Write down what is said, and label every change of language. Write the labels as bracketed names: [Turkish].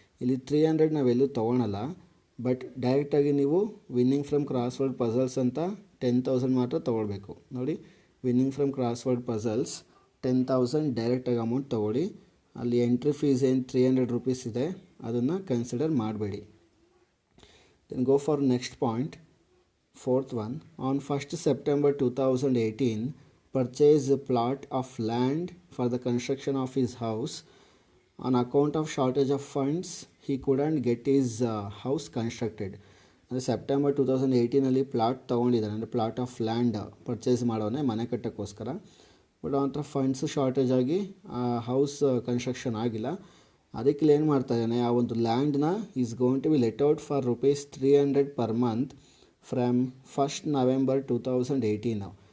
[Kannada] ಇಲ್ಲಿ 300 ನಾವೆಲ್ಲೂ ತೊಗೊಳಲ್ಲ, ಬಟ್ ಡೈರೆಕ್ಟಾಗಿ ನೀವು [English] winning from crossword puzzles [Kannada] ಅಂತ 10,000 ಮಾತ್ರ ತೊಗೊಳ್ಬೇಕು. ನೋಡಿ, [English] winning from crossword puzzles [Kannada] 10,000 ಡೈರೆಕ್ಟಾಗಿ ಅಮೌಂಟ್ ತೊಗೊಳ್ಳಿ. ಅಲ್ಲಿ ಎಂಟ್ರಿ ಫೀಸ್ ಏನು 300 ರುಪೀಸ್ ಇದೆ ಅದನ್ನು ಕನ್ಸಿಡರ್ ಮಾಡಬೇಡಿ. [English] Then go for next point, fourth one. On 1st September 2018 purchase a plot of land for the construction of his house. On account of shortage of funds he couldn't get his house constructed. [Kannada] ಅಂದರೆ September 2018 plot ತೊಗೊಂಡಿದ್ದಾನೆ, ಅಂದರೆ plot of land purchase ಮಾಡೋನೆ ಮನೆ ಕಟ್ಟೋಕ್ಕೋಸ್ಕರ. But ಅವನ ಹತ್ರ funds shortage ಆಗಿ house construction ಆಗಿಲ್ಲ. ಅದಕ್ಕೆ ಏನು ಮಾಡ್ತಾ ಇದ್ದಾನೆ, ಆ ಒಂದು ಲ್ಯಾಂಡ್ನ [English] Is going to be let out for rupees 300 per month from 1st November 2018.